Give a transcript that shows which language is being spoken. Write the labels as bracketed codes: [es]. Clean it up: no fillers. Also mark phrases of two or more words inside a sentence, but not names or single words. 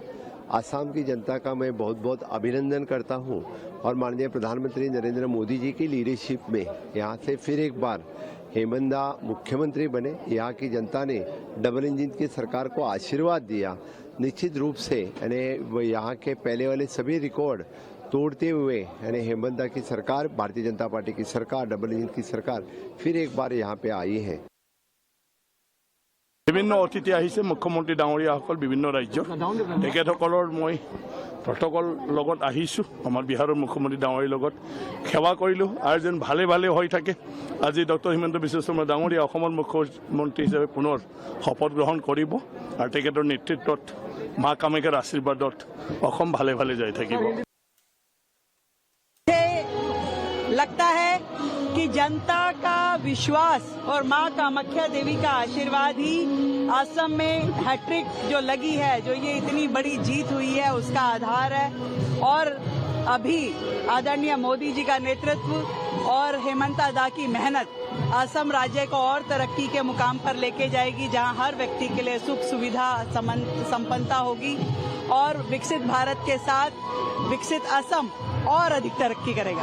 [hi] आसाम की जनता का मैं बहुत बहुत अभिनंदन करता हूँ और माननीय प्रधानमंत्री नरेंद्र मोदी जी की लीडरशिप में यहाँ से फिर एक बार हेमंता मुख्यमंत्री बने। यहाँ की जनता ने डबल इंजन की सरकार को आशीर्वाद दिया। निश्चित रूप से यानी यहाँ के पहले वाले सभी रिकॉर्ड तोड़ते हुए यानी हेमंता की सरकार, भारतीय जनता पार्टी की सरकार, डबल इंजन की सरकार फिर एक बार यहाँ पे आई है। [as] বিভিন্ন অতিথি আহিছে, মুখ্যমন্ত্ৰী ডাঙৰীয়াসকল বিভিন্ন ৰাজ্যৰ, তেখেতসকলৰ মই প্ৰটকল লগত আহিছোঁ। আমাৰ বিহাৰৰ মুখ্যমন্ত্ৰী ডাঙৰীয়াৰ লগত সেৱা কৰিলোঁ আৰু যেন ভালে ভালে হৈ থাকে। আজি ডক্টৰ হিমন্ত বিশ্ব শৰ্মা ডাঙৰীয়া অসমৰ মুখ্যমন্ত্ৰী হিচাপে পুনৰ শপত গ্ৰহণ কৰিব আৰু তেখেতৰ নেতৃত্বত মা কামাখ্যাৰ আশীৰ্বাদত অসম ভালে ভালে যাই থাকিব। [hi] लगता है कि जनता का विश्वास और मां कामाख्या देवी का आशीर्वाद ही असम में हैट्रिक जो लगी है, जो ये इतनी बड़ी जीत हुई है, उसका आधार है। और अभी आदरणीय मोदी जी का नेतृत्व और हेमंता दा की मेहनत असम राज्य को और तरक्की के मुकाम पर लेके जाएगी, जहां हर व्यक्ति के लिए सुख सुविधा संपन्नता होगी और विकसित भारत के साथ विकसित असम और अधिक तरक्की करेगा।